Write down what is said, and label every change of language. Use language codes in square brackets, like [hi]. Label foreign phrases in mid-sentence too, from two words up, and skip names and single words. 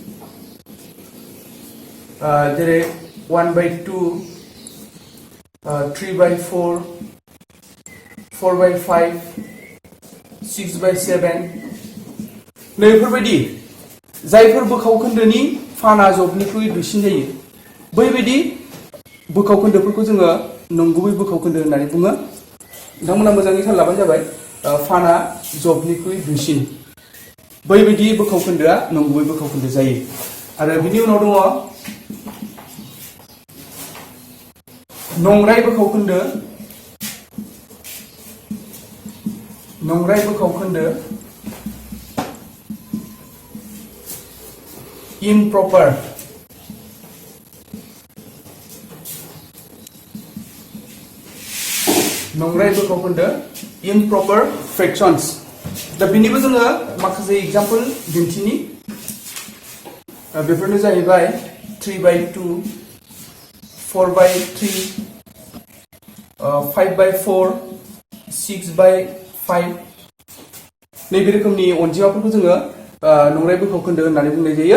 [brx] जेरै 1/2 3/4 4/5 6/7 नैफोरबायदि जायफोर बोखाव खोन्दोनि फाना जबनिख्रुइ दुइसिन जायो बैबायदि बोखाव खोन्दोफोरखौ जोङो नंगुबै बोखाव खोन्दो होननानै बुङो। नोंथांमोना मोजाङै थाल लाबानो जाबाय। फाना जबनिख्रुइ दुइसिन बैबायदि बोखाव खोन्दोआ नंगुबै बोखाव खोन्दो जायो। आरो बिनि उनाव दङ नंराय बोखाव खोन्दो, [en] improper improper fractions। [brx] दा बिनिबो जोङो माखासे एग्जाम्पल दिन्थिनि। बेफोरनो जाहैबाय 3/2 4/3 5/4 6/5 नैबे रोखोमनि अनजिमाफोरखौ जोङो नंराय बोखाव खोन्दो होननानै बुंनाय जायो।